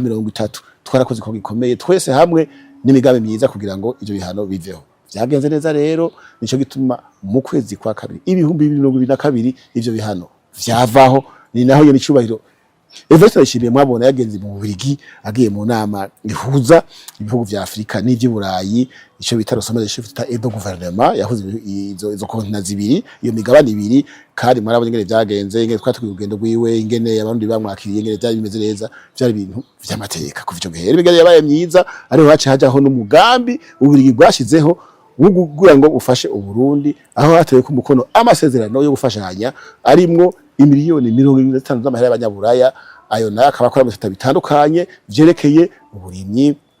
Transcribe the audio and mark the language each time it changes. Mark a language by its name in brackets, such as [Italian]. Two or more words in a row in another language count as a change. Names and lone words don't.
[Rundi] 30 twarakoze ko gikomeye twese hamwe n'imigambi myiza kugira ngo ivyo bihano biveho vyagenze neza rero nico gituma mu kwezi kwa kabiri ibihumbi 2022 ivyo bihano vyavaho ni naho yo nicubahiro Everest yashimiye mwabona yagenze mu Bubiligi agiye mu nama ihuza ibihugu vya Afrika n'ivyi Burayi ico bita [French] Sommet de chefs d'État et de gouvernement [Rundi] yahuze izo kontinent zibiri iyo migabane ibiri kandi mwarabonye ingene vyagenze ingene twatugiye urugendo rwiwe ingene abandi bamwakiriye ingene byari bimeze neza byari ibintu vy'amateka kuva ico gihe imigabane yabaye myiza ariho hace hajaho n'umugambi Ububiligi bwashizeho wugura ngo ufashe Uburundi aho hatewe ku mukono amasezerano yo gufashanya arimwo imiliyoni 75 z'amahera y'abanyaburaya ayo nayo akaba akora mu bitabo bitandukanye vyerekeye uburimyi